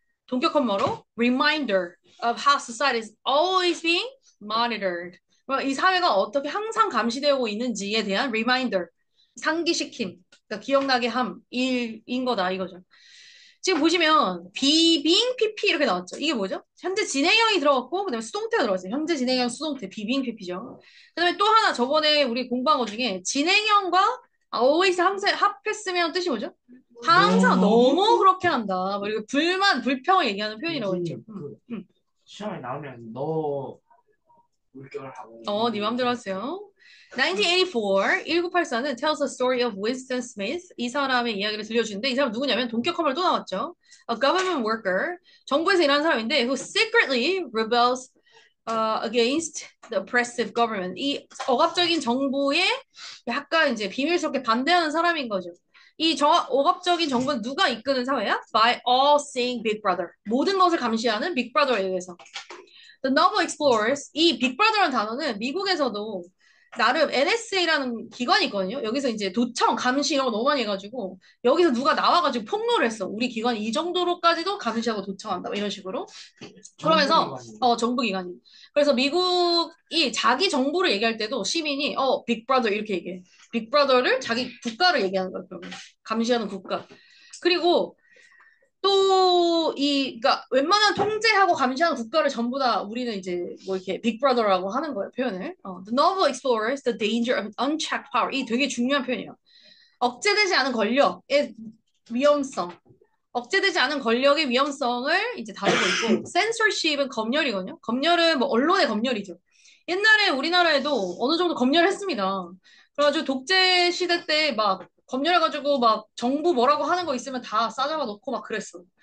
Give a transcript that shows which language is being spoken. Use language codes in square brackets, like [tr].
[ko] 동격 컴머로 [en] reminder of how society is always being monitored. [ko] 이 사회가 어떻게 항상 감시되고 있는지에 대한 reminder, 상기시킴, 그러니까 기억나게 함인 거다 이거죠. 지금 보시면 비빙 PP 이렇게 나왔죠. 이게 뭐죠? 현재 진행형이 들어갔고 그다음에 수동태가 들어갔어요. 현재 진행형 수동태 비빙 PP죠. 그다음에 또 하나 저번에 우리 공부한 것 중에 진행형과 always 항상 합했으면 뜻이 뭐죠? 항상 너무 그렇게 한다. 뭐 이렇게 불만, 불평을 얘기하는 표현이라고 했죠. 선생님, 시험에 나오면 물결을 하고. 네 맘대로 하세요. [en] 1984, 1984는 tells the story of Winston Smith. [ko] 이 사람의 이야기를 들려주는데 이 사람 누구냐면 동격 커머로 또 나왔죠. [en] A government worker, [ko] 정부에서 일하는 사람인데 [en] who secretly rebels against the oppressive government. [ko] 이 억압적인 정부에 약간 이제 비밀스럽게 반대하는 사람인 거죠. 이 억압적인 정부는 누가 이끄는 사회야? [en] By all seeing Big Brother. [ko] 모든 것을 감시하는 Big Brother에 의해서. [en] The novel explores [ko] 이 빅브라더라는 단어는 미국에서도 나름 NSA라는 기관이 있거든요. 여기서 이제 도청, 감시 이런 거 너무 많이 해가지고 여기서 누가 나와가지고 폭로를 했어. 우리 기관이 이 정도로까지도 감시하고 도청한다. 이런 식으로. 그러면서 정부기관이. 그래서 미국이 자기 정부를 얘기할 때도 시민이 빅브라더 이렇게 얘기해. 빅브라더를 자기 국가를 얘기하는 거예요. 그러면 감시하는 국가. 그리고 그러니까 웬만한 통제하고 감시하는 국가를 전부 다 우리는 이제 뭐 이렇게 빅브라더라고 하는 거예요, 표현을. [en] The novel explores the danger of unchecked power. [ko] 이 되게 중요한 표현이에요. 억제되지 않은 권력의 위험성. 억제되지 않은 권력의 위험성을 이제 다루고 있고, censorship은 검열이거든요. 검열은 뭐 언론의 검열이죠. 옛날에 우리나라에도 어느 정도 검열을 했습니다. 그래가지고 독재 시대 때 막 검열해가지고 막 정부 뭐라고 하는 거 있으면 다 싸잡아 놓고 막 그랬어.